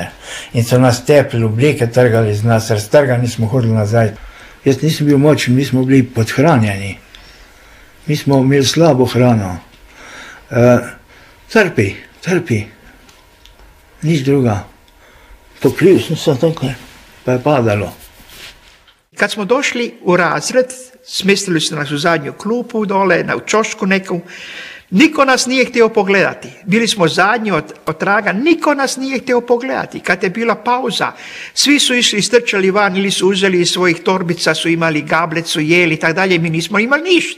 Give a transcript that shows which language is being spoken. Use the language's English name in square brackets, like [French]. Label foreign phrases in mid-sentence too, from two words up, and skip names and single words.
[Slovenian] In so nas tepli, obleke trgali z nas, raztrgani smo hodili nazaj. Jaz nisem bil močen, mi smo bili podhranjeni. Mi smo imeli slabo hrano. Trpi. Nič druga. Pokril sem se takole. Pa je padalo. [Croatian] Kad smo došli u razred, smestili su nas u zadnju klupu dole, na čošku neku, niko nas nije htio pogledati. Bili smo zadnji od traga, niko nas nije htio pogledati. Kad je bila pauza, svi su išli, istrčali van ili su uzeli iz svojih torbica, su imali gablet, su jeli i tako dalje, mi nismo imali ništa.